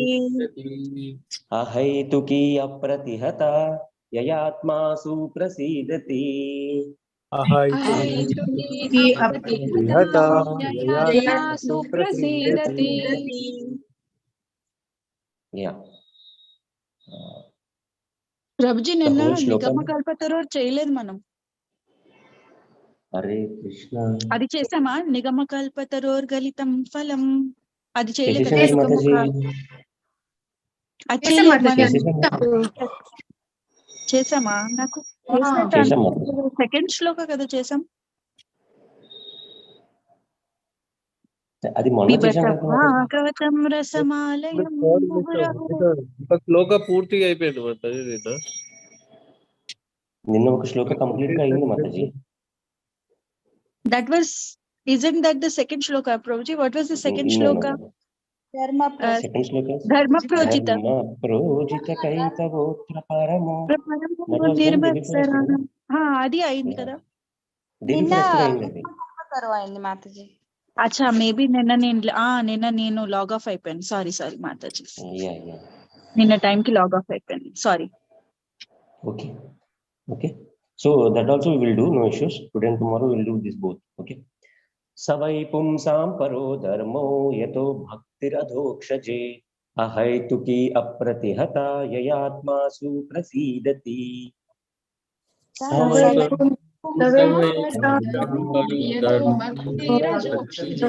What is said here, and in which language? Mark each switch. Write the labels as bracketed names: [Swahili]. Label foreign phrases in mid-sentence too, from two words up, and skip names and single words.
[Sanskrit] अहैतुकी अप्रतिहता ययात्मा सुप्रसीदति. अहैतुकी अप्रतिहता. ययात्मा सुप्रसीदति. Yeah. [Telugu] ప్రభుజీ నిన్న [English] whole shloka. [Telugu] నిగమ కల్పతరు చేయలేదు మనం. హరే కృష్ణ. అది చేసామా? [Sanskrit] నిగమ కల్పతరోర్ గలితం ఫలం [Telugu] అది చేయలేదు కదా. చేసేసాం మాతాజీ. అది చేయలేదు మనం. చేసేసాం. చేసామా? నాకు చేసాం. సెకండ్ శ్లోక కదా చేసాం. అది మొన్న చేసాం కదా. [Sanskrit] కవచం రసమాలయం [Telugu] శ్లోక పూర్తిగా అయిపోయింది మాతాజీ నిన్న. నిన్న ఒక శ్లోక కంప్లీట్ గా అయింది మాతాజీ. [English] That was, isn't that the second shloka, Prabhuji? What was the second shloka? Second shloka. [Sanskrit] धर्म प्रोजित. धर्म प्रोजित कैतवोत्र परमो. निर्मत्सर. [Telugu] అది అయింది కదా. నిన్న అయింది మాతాజీ. అచ్చా, మేబీ నిన్న నేను [English] log off [Telugu] అయిపోయాను. సారీ మాతాజీ. నిన్న టైం కి [English] log off [Telugu] అయిపోయాను. సారీ. [English] Okay. So that also we will do, no issues. Today and tomorrow we will do this both. Okay. [Sanskrit] सवै पुंसां परो धर्मो यतो भक्तिरधोक्षजे. अहैतुकी अप्रतिहता ययात्मा सुप्रसीदति. सवै पुंसां यतो भक्तिरधोक्षजे.